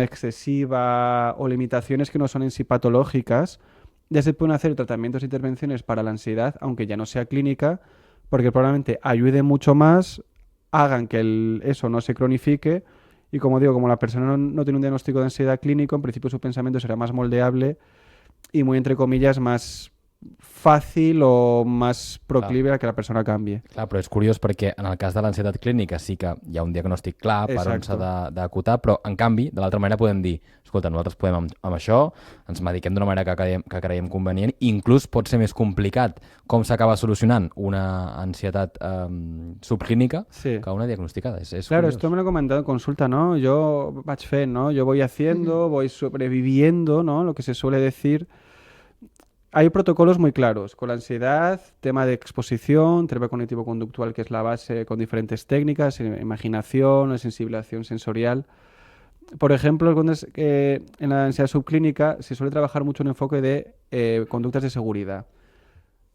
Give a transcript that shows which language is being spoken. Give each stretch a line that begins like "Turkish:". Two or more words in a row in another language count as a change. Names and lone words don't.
Spanish: excesiva o limitaciones que no son en sí patológicas, ya se pueden hacer tratamientos e intervenciones para la ansiedad, aunque ya no sea clínica, porque probablemente ayude mucho más, hagan que eso no se cronifique, y como digo, como la persona no tiene un diagnóstico de ansiedad clínico, en principio su pensamiento será más moldeable y muy, entre comillas, más
Catalan: fàcil o més
Spanish: proclive a que la persona canvi.
Catalan: Clar, però és curiós perquè en el cas de l'ansietat clínica sí que hi ha un diagnòstic clar per on s'ha d'acotar, però en canvi, de l'altra manera podem dir, escolta, nosaltres podem amb això, ens mediquem d'una manera que creiem convenient, inclús pot ser més complicat com s'acaba solucionant una ansietat subclínica que una diagnosticada. És
Spanish: claro,
Catalan: curiós.
Spanish: esto me lo he comentado en consulta, ¿no? Yo
Catalan: vaig fent,
Spanish: ¿no? Yo voy haciendo, voy sobreviviendo, ¿no? Lo que se suele decir. Hay protocolos muy claros. Con la ansiedad, tema de exposición, terapia cognitivo-conductual, que es la base, con diferentes técnicas, imaginación, sensibilización sensorial. Por ejemplo, en la ansiedad subclínica se suele trabajar mucho en enfoque de conductas de seguridad.